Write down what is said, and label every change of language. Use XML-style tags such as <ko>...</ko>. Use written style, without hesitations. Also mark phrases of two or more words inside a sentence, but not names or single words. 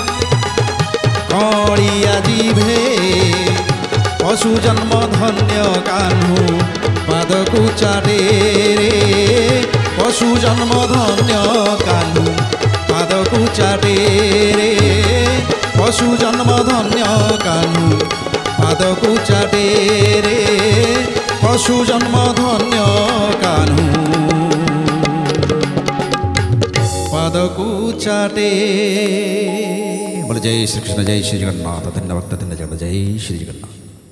<or>କଳିଆ ଜିଭେ ପଶୁ ଜନ୍ମ ଧନ୍ୟ କାହ୍ନୁ ପାଦକୁ ଚାଟେ ରେ ପଶୁ ଜନ୍ମ ଧନ୍ୟ କାହ୍ନୁ ପାଦକୁ ଚାଟେ ରେ ପଶୁ ଜନ୍ମ ଧନ୍ୟ କାହ୍ନୁ ପାଦକୁ ଚାଟେ ରେ ପଶୁ ଜନ୍ମ ଧନ୍ୟ କାହ୍ନୁ ପାଦକୁ ଚାଟେ।</or> <hi>बोले जय श्री कृष्ण जय श्री जगन्नाथ धन्यवाद धन्यवाद जय श्री जगन्नाथ।</hi>